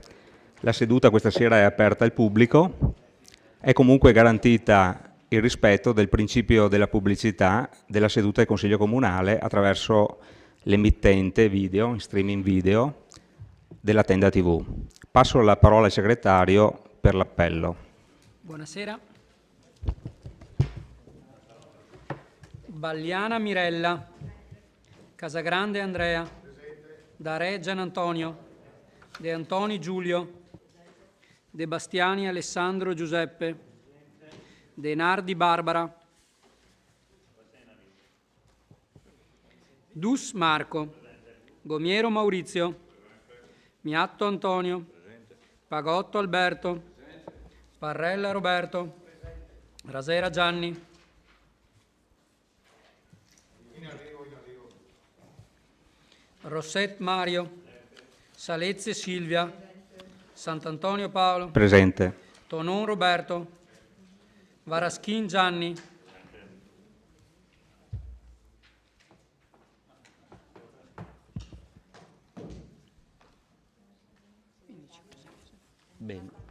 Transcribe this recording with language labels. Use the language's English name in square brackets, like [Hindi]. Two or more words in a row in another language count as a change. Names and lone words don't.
[Italian] La seduta questa sera è aperta al pubblico. È comunque garantita il rispetto del principio della pubblicità della seduta del Consiglio Comunale attraverso l'emittente video, in streaming video, della Tenda TV. Passo la parola al segretario per l'appello. Buonasera. Bagliana Mirella. Casagrande Andrea. Dare Gian Antonio. De Antoni Giulio. De Bastiani Alessandro Giuseppe. De Nardi Barbara. Dus Marco. Gomiero Maurizio. Miatto Antonio. Pagotto Alberto. Parrella Roberto. Rasera Gianni. Rosset Mario. Salezze Silvia. Sant'Antonio Paolo. Presente. Tonon Roberto. Varaschin Gianni. Bene.